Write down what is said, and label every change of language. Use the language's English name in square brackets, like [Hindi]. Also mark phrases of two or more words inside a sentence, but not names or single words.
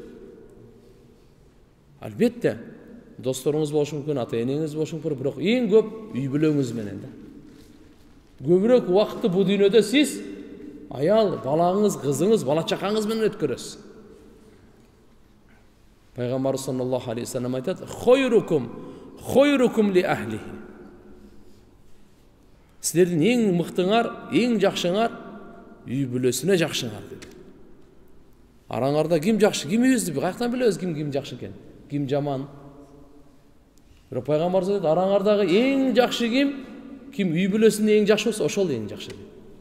[Kyrgyz] Албетте, досторуңуз болушу мүмкүн, ата-энеңиз болушу мүмкүн, бирок эң көп үй бүлөңүз менен да. Көбүрөөк убакытты бул дүйнөдө сиз аял, балаңыз, кызыңыз, бала чакаңыз менен өткөрөсүз. [Arabic] Пайгамбар صلى الله عليه وسلم айтат: "خيركم لأهله." [Kyrgyz] Силердин эң мыктыңар, эң жакшыңар үй бүлөсүнө жакшыңар dedi. Араңарда ким жакшы, ким үйүздү, каяктан билебиз ким жакшы экен, ким жаман? Бирок пайгамбар айтат: араңардагы эң жакшы ким үй бүлөсүндө эң жакшы болсо, ошол эң жакшы dedi.